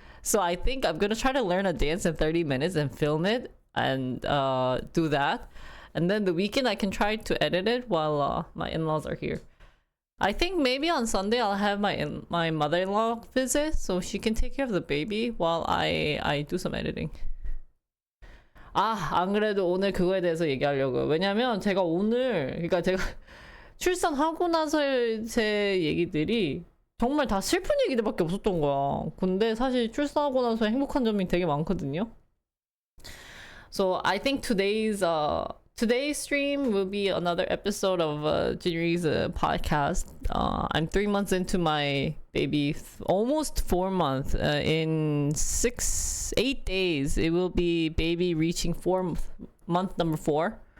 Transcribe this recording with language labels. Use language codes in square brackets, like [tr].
[en] So I think I'm gonna try to learn a dance in 30 minutes and film it and do that. And then the weekend I can try to edit it while my in-laws are here. I think maybe on Sunday I'll have my mother-in-law visit, so she can take care of the baby while I do some editing. [ko] 안 그래도 오늘 그거에 대해서 얘기하려고요. 왜냐면 제가 오늘, 그러니까 제가 출산하고 나서의 제 얘기들이 정말 다 슬픈 얘기들밖에 없었던 거야. 근데 사실 출산하고 나서 행복한 점이 되게 많거든요. [en] So I think today's stream will be another episode of Jinri's podcast. I'm 3 months into my baby, almost 4 months. In 8 days, it will be baby reaching month number 4.